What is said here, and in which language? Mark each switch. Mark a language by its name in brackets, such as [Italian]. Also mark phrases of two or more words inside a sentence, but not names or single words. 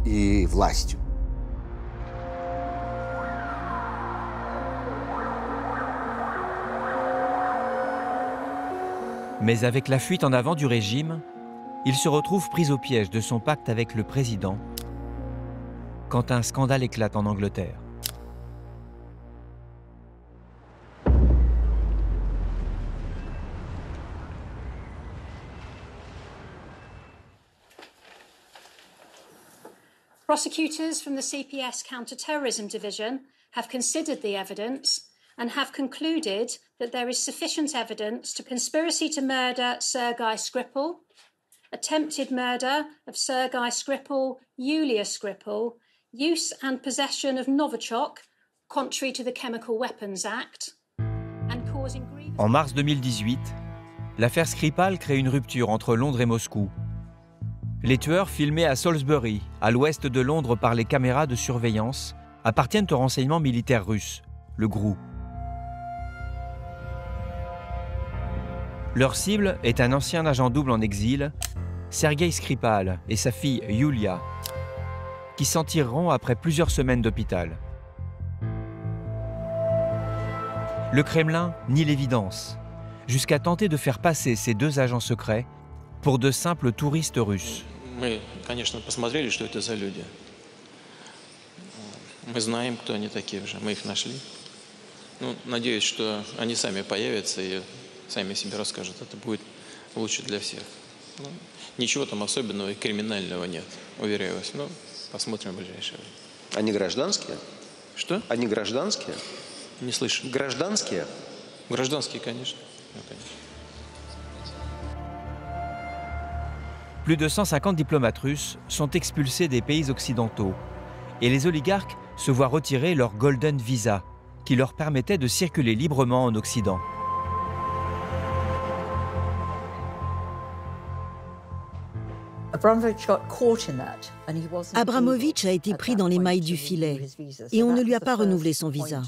[French] Mais avec la fuite en avant du régime, il se retrouve pris au piège de son pacte avec le président quand un scandale éclate en Angleterre. [English] Prosecutors from the CPS Counter-Terrorism Division have considered the evidence and have concluded that there is sufficient evidence to conspiracy to murder Sergei Skripal, attempted murder of Sergei Skripal, Yulia Skripal, use and possession of Novichok, contrary to the Chemical Weapons Act, and causing grievous... [French] En mars 2018, l'affaire Skripal crée une rupture entre Londres et Moscou. Les tueurs filmés à Salisbury, à l'ouest de Londres par les caméras de surveillance, appartiennent au renseignement militaire russe, le GRU. Leur cible est un ancien agent double en exil, Sergei Skripal et sa fille Yulia, qui s'en tireront après plusieurs semaines d'hôpital. Le Kremlin nie l'évidence, jusqu'à tenter de faire passer ces deux agents secrets pour de simples touristes russes. [Russian] Мы, конечно, посмотрели, что это за люди. Мы знаем, кто они такие уже, мы их нашли. Ну, надеюсь, что они сами появятся и сами себе расскажут. Это будет лучше для всех. Ну, ничего там особенного и криминального нет, уверяю вас. Ну, посмотрим в ближайшее время. Они гражданские? Что? Они гражданские? Не слышу. Гражданские? Гражданские, конечно. Ну, конечно. [French] Plus de 150 diplomates russes sont expulsés des pays occidentaux et les oligarques se voient retirer leur [English] Golden Visa [French] qui leur permettait de circuler librement en Occident. Abramovich a été pris dans les mailles du filet et on ne lui a pas renouvelé son visa.